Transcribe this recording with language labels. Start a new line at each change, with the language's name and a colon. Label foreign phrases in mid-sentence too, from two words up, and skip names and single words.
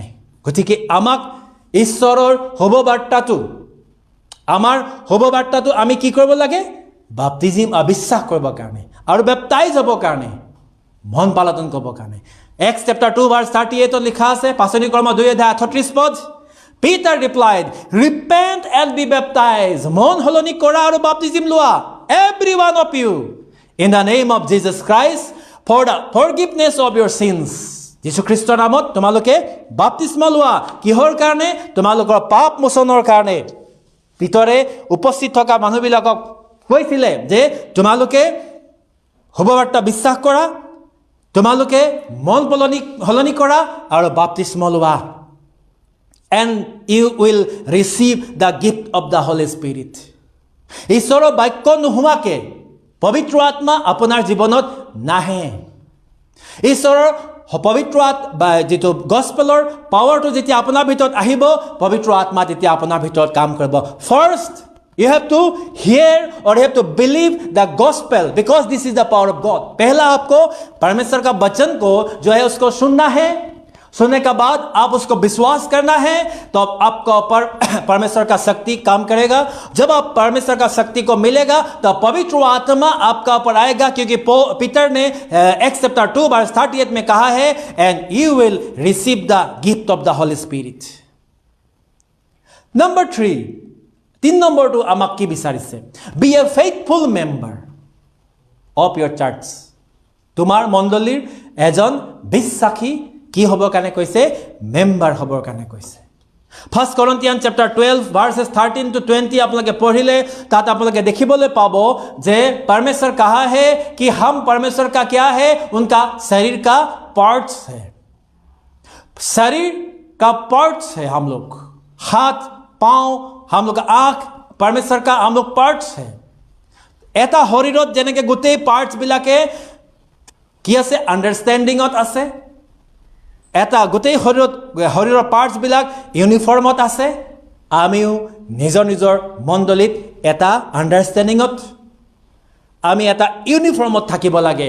Assamese: গতিকে আমাক ঈশ্বৰৰ শুভবাৰ্তাটো আমি কি কৰিব লাগে? বাপ্তিজিম বিশ্বাস কৰিবৰ কাৰণে আৰু বেপ্টাইজ হ'বৰ কাৰণে, মন পালন কৰিবৰ কাৰণে।
English: Acts chapter 2 verse 38
Assamese: লিখা আছে,
English: পাচনি কৰ্ম 2:38 Peter replied, repent and be baptized.
Assamese: মন হলনি কৰা আৰু বাপ্তিজিম লোৱা,
English: every one of you, in the name of Jesus Christ, for the forgiveness of your sins.
Assamese: যীশু খ্ৰীষ্টৰ নামত তোমালোকে বাপ্তিস্ম লোৱা। কিহৰ কাৰণে? তোমালোকৰ পাপ মোচনৰ কাৰণে। ভিতৰে উপস্থিত থকা মানুহবিলাকক কৈছিলে যে তোমালোকে শুভবাৰ্তা বিশ্বাস কৰা, তোমালোকে মন হলনি কৰা আৰু বাপ্তিস্ম লোৱা।
English: And you will receive the gift of the Holy Spirit.
Assamese: ঈশ্বৰৰ বাক্য নোহোৱাকে পবিত্ৰ আত্মা আপোনাৰ জীৱনত নাহে। ঈশ্বৰৰ পবিত্ৰ আত্মা যিটো গস্পেলৰ পাৱাৰটো যেতিয়া আপোনাৰ ভিতৰত আহিব, পবিত্ৰ আত্মা তেতিয়া আপোনাৰ ভিতৰত কাম কৰিব।
English: ফাৰ্ষ্ট you have to hear or you have to believe the gospel because this is the power of God.
Hindi: पहला आपको परमेश्वर का वचन को जो है उसको सुनना है, सुनने के बाद आप उसको विश्वास करना है, तो आपका ऊपर परमेश्वर का शक्ति काम करेगा। जब आप परमेश्वर का शक्ति को मिलेगा तो पवित्र आत्मा आपका ऊपर आएगा, क्योंकि पीटर ने Acts chapter 2 verse 38 में कहा है,
English: and you will receive the gift of the Holy Spirit.
Assamese: Number 3, 3 নম্বৰটো আমাক কি বিচাৰিছে?
English: Be a faithful member of your church.
Assamese: তোমাৰ মণ্ডলীৰ এজন বিশ্বাসী কি হ'বৰ কাৰণে কৈছে? মেম্বাৰ হ'বৰ কাৰণে কৈছে। 1 Corinthians chapter 12 verses 13 to 20 আপোনালোকে পঢ়িলে তাত আপোনালোকে দেখিবলৈ পাব যে
Hindi: परमेश्वर कहा है कि हम परमेश्वर का क्या है? उनका शरीर का पार्ट्स है। शरीर का पार्ट्स है हम लोग, हाथ पाँव, हम लोग आँख, परमेश्वर का हम लोग पार्ट्स है।
Assamese: এটা শৰীৰত যেনেকৈ গোটেই পাৰ্টছবিলাকে কি আছে? আণ্ডাৰষ্টেণ্ডিঙত আছে। এটা গোটেই শৰীৰৰ পাৰ্টছবিলাক ইউনিফৰ্মত আছে। আমিও নিজৰ নিজৰ মণ্ডলীত এটা আণ্ডাৰষ্টেণ্ডিঙত, আমি এটা ইউনিফৰ্মত থাকিব লাগে।